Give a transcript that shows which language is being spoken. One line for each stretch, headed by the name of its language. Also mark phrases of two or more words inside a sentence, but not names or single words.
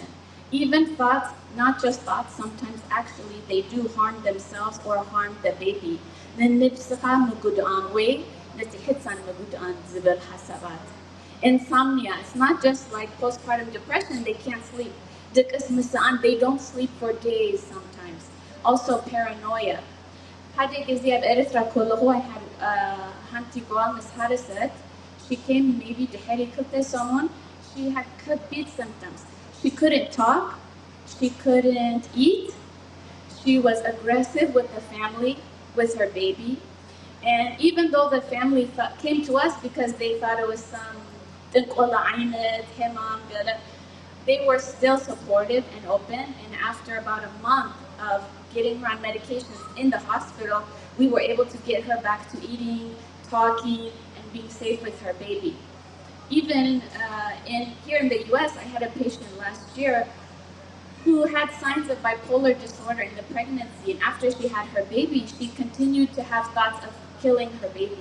English: Even thoughts, not just thoughts, sometimes actually they do harm themselves or harm the baby. Insomnia, it's not just like postpartum depression, they can't sleep. They don't sleep for days sometimes. Also paranoia.
Tigrinya: ሓደ ጊዜ ኣብ ኤርትራ ከለኹ
English: I had
Tigrinya: ሓንቲ ጓል ምስ ሓረሰት.
English: She came maybe
Tigrinya: ድሕሪ 2 ሰሙን.
English: She had complete symptoms. She couldn't talk. She couldn't eat. She was aggressive with the family, with her baby. And even though the family came to us because they thought it was some
Tigrinya: ጥንቆላ ዓይነት ሕማም ገለ,
English: they were still supportive and open. And after about a month of getting her on medications in the hospital, we were able to get her back to eating, talking, and being safe with her baby. Even here in the US, I had a patient last year who had signs of bipolar disorder in the pregnancy, and after she had her baby, she continued to have thoughts of killing her baby.